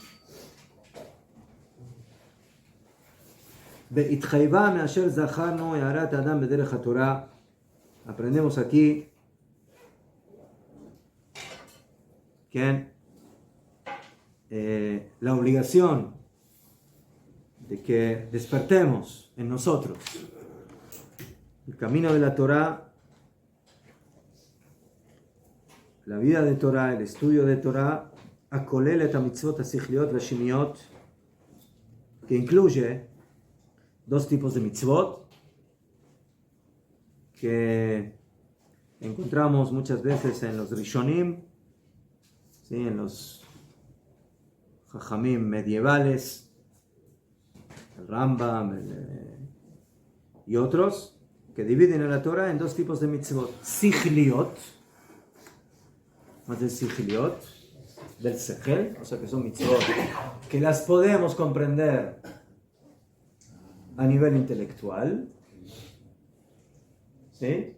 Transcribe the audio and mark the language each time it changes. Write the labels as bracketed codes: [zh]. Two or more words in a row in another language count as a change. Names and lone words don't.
[es] aprendemos aquí que la obligación de que despertemos en nosotros el camino de la Torah, la vida de Torah, el estudio de Torah, [he] הכוללת המצוות השכליות והשמעיות, [es] que incluye dos tipos de mitzvot que encontramos muchas veces en los Rishonim, ¿sí? En los Jajamim medievales, el Rambam y otros, que dividen a la Torah en dos tipos de mitzvot: sichliot, más del sichliot, del sechel, o sea que son mitzvot que las podemos comprender a nivel intelectual, ¿sí?